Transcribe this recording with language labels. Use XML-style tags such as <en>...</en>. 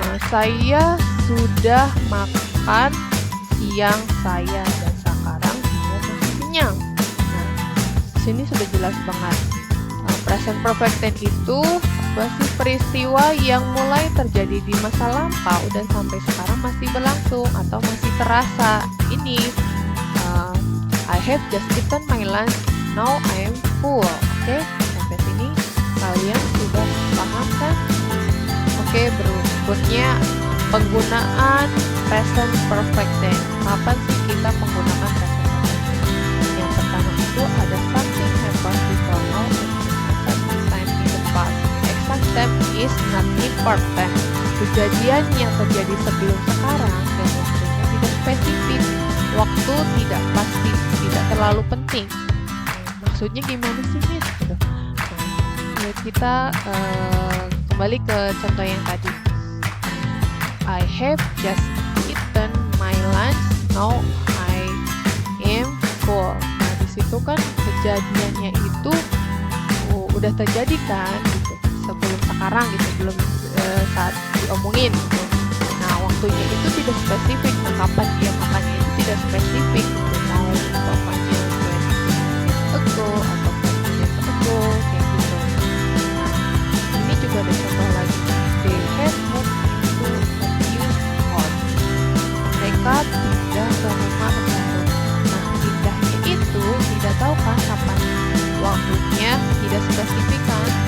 <id>Saya sudah makan siang saya dan sekarang saya masih kenyang. Nah, di sini sudah jelas banget. Present perfect tense itu masih peristiwa yang mulai terjadi di masa lampau dan sampai sekarang masih berlangsung atau masih terasa. Ini</id> <en>I have just eaten my lunch, now I am full.</en> <id>Oke, sampai sini kalian sudah paham kan? Oke, berikutnya penggunaan present perfect tense. Kapan sih kita menggunakan</id> <en>present perfect tense?</en> <id>Yang pertama itu ada</id> <en>something happened before now and present time in the past. Exact time is not important.</en> <id>Kejadian yang terjadi sebelum sekarang dan waktunya tidak spesifik. Waktu tidak pasti, tidak terlalu penting. Maksudnya gimana sih, Miss? Kita kembali ke contoh yang tadi.</id> <en>I have just eaten my lunch. Now I am full.</en> <id>Nah, di situ kan kejadiannya itu udah terjadi kan, gitu. Sebelum sekarang gitu, belum saat diomongin gitu. Nah, waktunya itu tidak spesifik. Nah, kapan dia makannya itu tidak spesifik gitu. Mau umpamanya</id> <en>20 minutes ago</en> <id>atau</id> <en>10 minutes ago</en> <id>kayak gitu. Nah, ini juga ada contoh lagi.</id> <en>They have moved into a new house.</en> <id>Mereka pindah ke rumah baru. Nah, pindahnya itu tidak tahu kan kapan waktunya, tidak spesifik kan.</id>